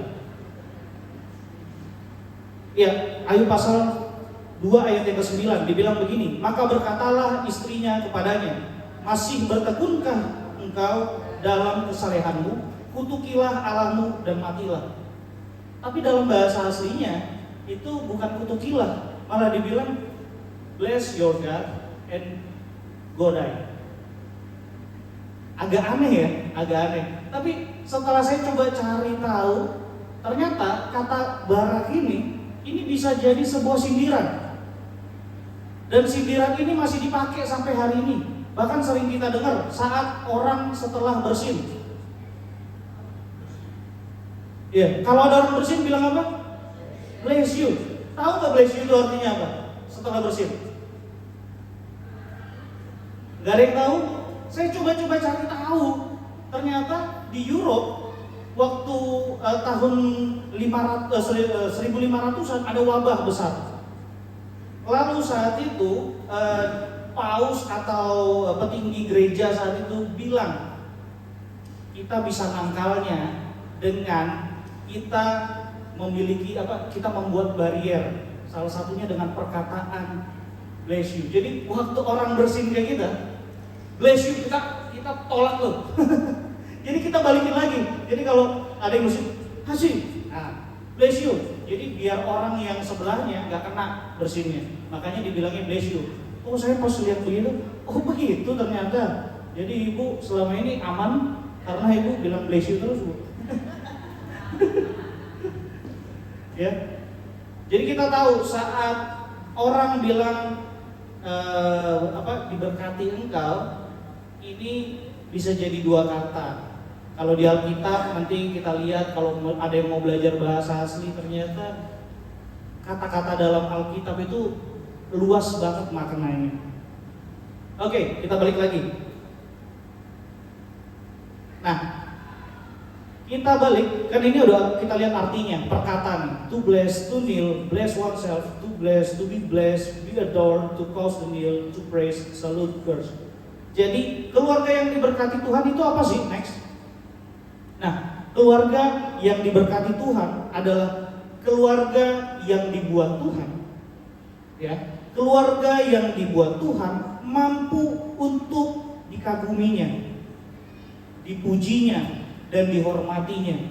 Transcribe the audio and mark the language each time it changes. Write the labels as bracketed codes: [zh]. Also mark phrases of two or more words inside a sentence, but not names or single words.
[id] Ya, Ayub pasal 2 ayat yang ke-9 dibilang begini, maka berkatalah istrinya kepadanya, masih bertekunkah engkau dalam kesalehanmu, kutukilah Allahmu dan matilah. Tapi dalam bahasa aslinya itu bukan kutukilah, malah dibilang [en] bless your God and go die. [id] Agak aneh ya, agak aneh. Tapi setelah saya coba cari tahu, ternyata kata barak ini bisa jadi sebuah sindiran. Dan sindiran ini masih dipakai sampai hari ini. Bahkan sering kita dengar saat orang setelah bersin. Ya, kalau ada orang bersin bilang apa? [en] Bless you. [id] Tahu nggak [en] bless you [id] itu artinya apa? Setelah bersin. Gak ada yang tahu? Saya coba-coba cari tahu. Ternyata di Europe waktu tahun 1500-an ada wabah besar. Lalu saat itu paus atau petinggi gereja saat itu bilang, kita bisa nangkalnya dengan kita memiliki kita membuat barrier, salah satunya dengan perkataan [en] bless you. [id] Jadi waktu orang bersin kayak kita [en] bless you, [id] kita tolak loh. Jadi kita balikin lagi. Jadi kalau ada yang bersin, kasih, [en] bless you. [id] Jadi biar orang yang sebelahnya nggak kena bersinnya. Makanya dibilangnya [en] bless you. [id] Oh, saya pas lihat begitu, oh begitu ternyata. Jadi ibu selama ini aman karena ibu bilang [en] bless you [id] terus, Bu. Ya. Jadi kita tahu saat orang bilang diberkati engkau, ini bisa jadi dua kata. Kalau di Alkitab nanti kita lihat, kalau ada yang mau belajar bahasa asli, ternyata kata-kata dalam Alkitab itu luas banget maknanya. Oke, kita balik lagi. Nah, kita balik, kan ini udah kita lihat artinya, perkataan [en] to bless, to kneel, bless oneself, to bless, to be blessed, be adored, to cause the kneel, to praise, salute, curse. [id] Jadi keluarga yang diberkati Tuhan itu apa sih? Next. Nah, keluarga yang diberkati Tuhan adalah keluarga yang dibuat Tuhan. Ya, keluarga yang dibuat Tuhan mampu untuk dikaguminya, dipujinya, dan dihormatinya.